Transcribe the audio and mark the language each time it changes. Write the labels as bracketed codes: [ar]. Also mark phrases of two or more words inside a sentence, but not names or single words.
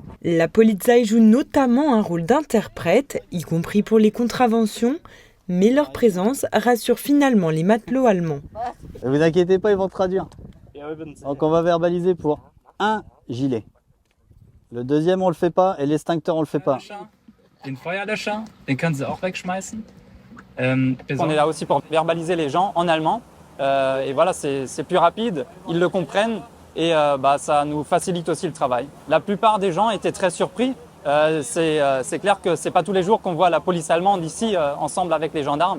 [fr] La Polizei joue notamment un rôle d'interprète, y compris pour les contraventions, mais leur présence rassure finalement les matelots allemands. Ne vous inquiétez pas, ils vont traduire. Donc on va verbaliser pour un gilet. Le deuxième, on le fait pas et l'extincteur, on le fait pas. [de] Den Feuerlöscher, den können Sie auch wegschmeißen. [fr] On est là aussi pour verbaliser les gens en allemand. Et voilà, c'est plus rapide, ils le comprennent et ça nous facilite aussi le travail. La plupart des gens étaient très surpris. C'est clair que c'est pas tous les jours qu'on voit la police allemande ici ensemble avec les gendarmes.